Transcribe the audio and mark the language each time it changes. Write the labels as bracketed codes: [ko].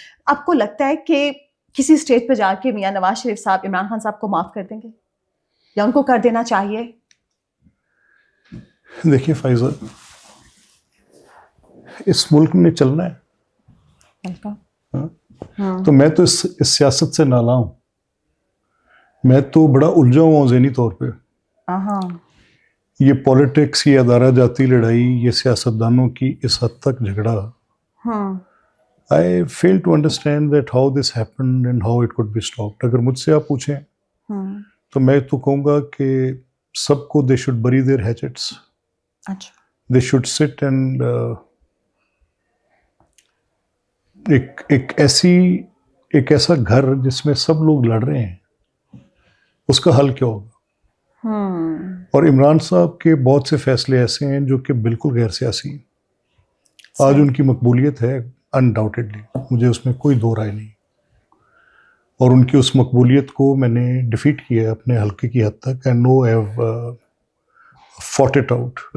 [ur] آپ کو لگتا ہے کہ کسی اسٹیج پہ جا کے میاں نواز شریف صاحب عمران خان صاحب کو معاف کر دیں گے یا ان کو کر دینا چاہیے؟ دیکھیے فائزہ، اس ملک میں چلنا ہے تو میں تو اس سیاست سے نالا ہوں، میں تو بڑا الجھا ہوا ہوں ذہنی طور پہ. یہ پولیٹکس، یہ ادارہ جاتی لڑائی، یہ سیاستدانوں کی اس حد تک جھگڑا، [en] I fail to understand that how this happened and how it could be stopped. [ur] اگر مجھ سے آپ پوچھیں تو میں تو کہوں گا کہ سب کو [en] they should bury their hatchets. They should sit and [ur] ایک ایسا گھر جس میں سب لوگ لڑ رہے ہیں، اس کا حل کیا ہوگا. اور عمران صاحب کے بہت سے فیصلے ایسے ہیں جو کہ بالکل غیر سیاسی ہیں. آج ان کی مقبولیت ہے انڈاؤٹیڈلی، مجھے اس میں کوئی دو رائے نہیں، اور ان کی اس مقبولیت کو میں نے ڈیفیٹ کیا ہے اپنے حلقے کی حد تک. [en] I know I have fought it out.